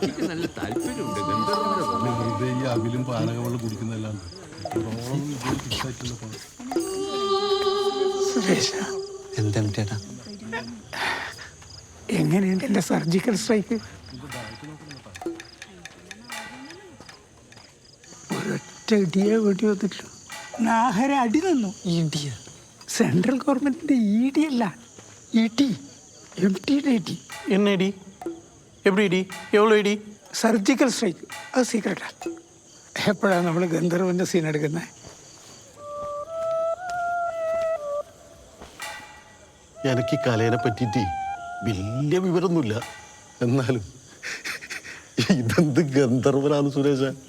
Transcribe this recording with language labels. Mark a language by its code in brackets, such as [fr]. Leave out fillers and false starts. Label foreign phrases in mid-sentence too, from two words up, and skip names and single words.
[ml] എങ്ങനെയുണ്ട് എന്റെ [en] surgical strike? [ml] ഒരൊറ്റ ഇടിയെ വെടി വന്നിട്ടില്ല. നാഹര അടി നിന്നു. ഇടിയ [en] central government [ml] ED അല്ല, ET, MTയുടെ ഇടി. [ta] என்ன இடி? எப்படி இடி? எவ்வளோ இடி? [en] surgical strike. [ml] അത് സീക്രട്ടാ. എപ്പോഴാണ് നമ്മൾ ഗന്ധർവന്റെ സീൻ എടുക്കുന്നത്? എനിക്ക് കലയെ പറ്റിയിട്ട് വലിയ വിവരമൊന്നുമില്ല. എന്നാലും ഇതെന്ത് ഗന്ധർവനാണ് സുരേഷ?